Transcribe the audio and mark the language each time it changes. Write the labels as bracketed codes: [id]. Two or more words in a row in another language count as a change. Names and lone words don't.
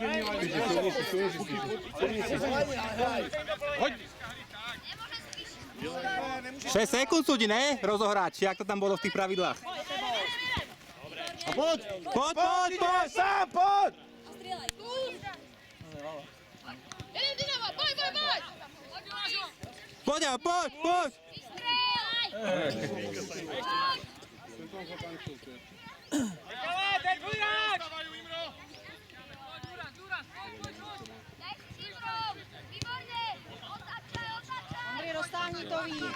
[sk] Poď. 6 sekúnd súdi, ne? Rozohrať, jak to tam bolo v tých pravidlách. A poď! Poď! Sám, poď! [cs] Střílej! Jedem Dynamo, pojď! [sk] Poď! [cs] Vystřelaj! Ondřej, roztáhni to víc.